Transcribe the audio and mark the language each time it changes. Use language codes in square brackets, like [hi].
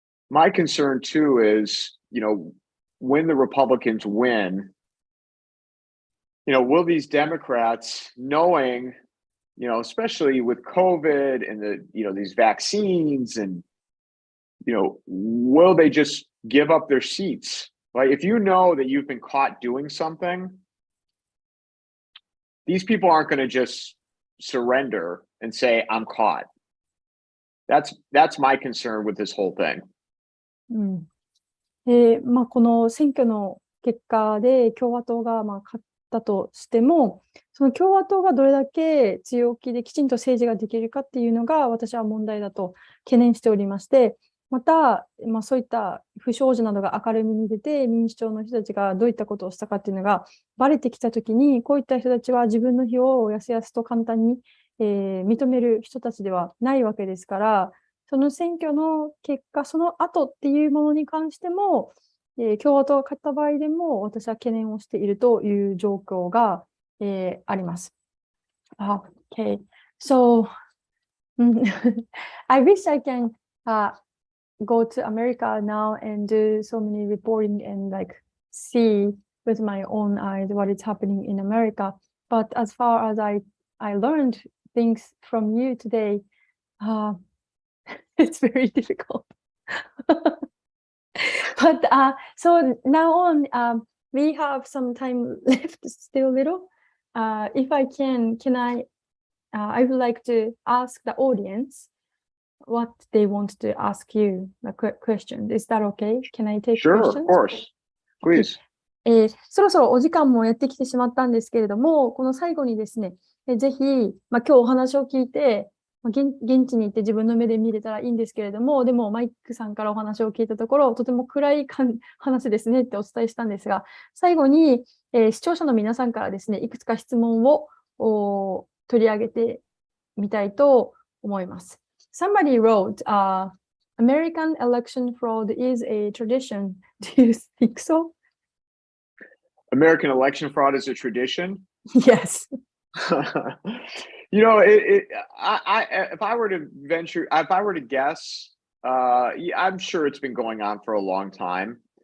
[en] My concern too is, when the Republicans win, will these Democrats, knowing, especially with COVID and these vaccines and, will they just give up their seats? Like if you know that you've been caught doing something, these people aren't going to just surrender and say, I'm caught. That's my concern with this whole thing. [ja] この選挙の結果で共和党が勝ったとしても、その共和党がどれだけ強気できちんと政治ができるかっていうのが私は問題だと懸念しておりまして、また、そういった不祥事などが明るみに出て、民主党の人たちがどういったことをしたかっていうのがバレてきたときに、こういった人たちは自分の票をやすやすと簡単に、認める人たちではないわけですから、その選挙の結果、その後っていうものに関しても、共和党が勝った場合でも私は懸念をしているという状況が、あります。 [en] Okay, so I wish I can go to America now and do so many reporting and like see with my own eyes what is happening in America. But as far as I learned things from you today, it's very difficult. But so now on, we have some time left, still little. If I can I would like to ask the audience what they want to ask you a question. Is that okay? Can I take Sure, questions? of course. Please. [ja] そろそろお時間もやってきてしまったんですけれども、この最後にですね、ぜひ、今日お話を聞いて、現地に行って自分の目で見れたらいいんですけれども、でもマイクさんからお話を聞いたところ、とても暗い話ですねってお伝えしたんですが、最後に、視聴者の皆さんからですね、いくつか質問を取り上げてみたいと思います。 [en] Somebody wrote, American election fraud is a tradition. Do you think so? American election fraud is a tradition? Yes. You know, if I were to guess, I'm sure it's been going on for a long time.